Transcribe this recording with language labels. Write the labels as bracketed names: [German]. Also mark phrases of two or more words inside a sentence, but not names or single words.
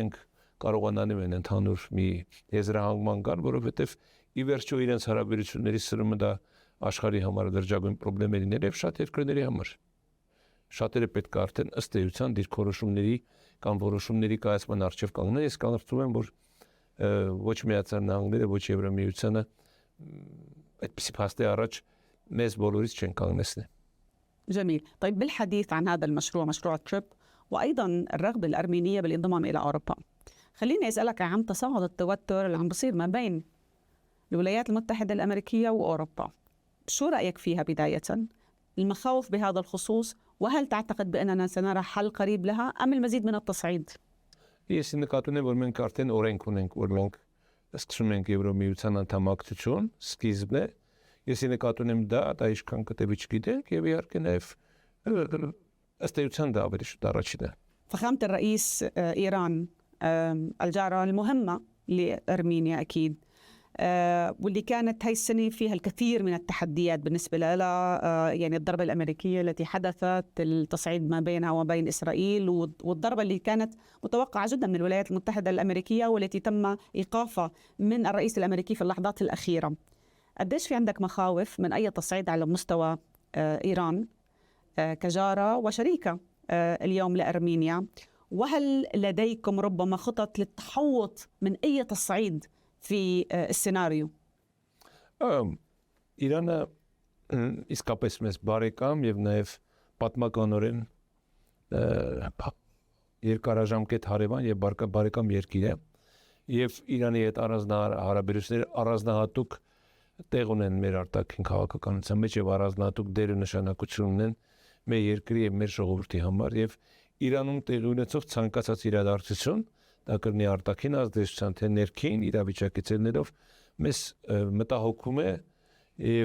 [Armenian] իրենք կարողանանում են ընդհանուր մի եզրահանգման գալ, որովհետեւ ի վերջո իրենց հարաբերությունների սրումը դա աշխարհի համար դրճագույն խնդիրներ եւ շատ երկրների համար։ Շատերը պետք է արդեն ըստ էության դիրքորոշումների կամ որոշումների կայացման առջև կանգնեն։ Ես կարծում եմ, որ ոչ Միացյալ Նահանգները, ոչ Եվրոմիությունը այդպիսի փաստի առաջ մեզ բոլորից չեն կանգնեցնի։ [Arabic] جميل. طيب بالحديث عن هذا المشروع، مشروع تريب، وأيضا الرغبة الأرمينية بالانضمام إلى أوروبا، خليني أسألك عن تصاعد التوتر اللي عم بصير ما بين الولايات المتحدة الأمريكية وأوروبا. شو رأيك فيها بداية؟ المخاوف بهذا الخصوص، وهل تعتقد بأننا سنرى حل قريب لها أم المزيد من التصعيد؟ [Armenian] Ես նկատում եմ, որ մենք արդեն օրենք ունենք, որ մենք սկսում ենք Եվրոմիության անդամակցություն, սկիզբն է։ Ես նկատում եմ դա ինչքան կտևի չգիտենք եւ իհարկե նաեւ ըստ էության դա ավելի շուտ առաջին է։ [Arabic] فخامة الرئيس إيران الجارة المهمة لأرمينيا أكيد واللي كانت هاي السنة فيها الكثير من التحديات بالنسبة لها، يعني الضربة الأمريكية التي حدثت، التصعيد ما بينها وبين إسرائيل، والضربة اللي كانت متوقعة جدا من الولايات المتحدة الأمريكية والتي تم إيقافها من الرئيس الأمريكي في اللحظات الأخيرة. قديش في عندك مخاوف من أي تصعيد على مستوى إيران كجارة وشريكة اليوم لأرمينيا؟ وهل لديكم ربما خطط للتحوط من أي تصعيد في السيناريو؟ [Armenian] Իրանը իսկապես մեզ բարեկամ եւ նաեւ պատմականորեն երկարաժամկետ հարևան եւ բարեկամ երկիր է եւ Իրանի հետ հարաբերությունները առանձնահատուկ տեղ ունեն մեր արտաքին քաղաքականության մեջ եւ առանձնահատուկ դեր ու նշանակություն ունեն մեր երկրի եւ մեր ժողովրդի համար եւ Իրանում տեղի ունեցող ցանկացած իրադարձություն դա կրնի արտաքին ազդեցության թե ներքին իրավիճակի ցելներով մեզ մտահոգում է եւ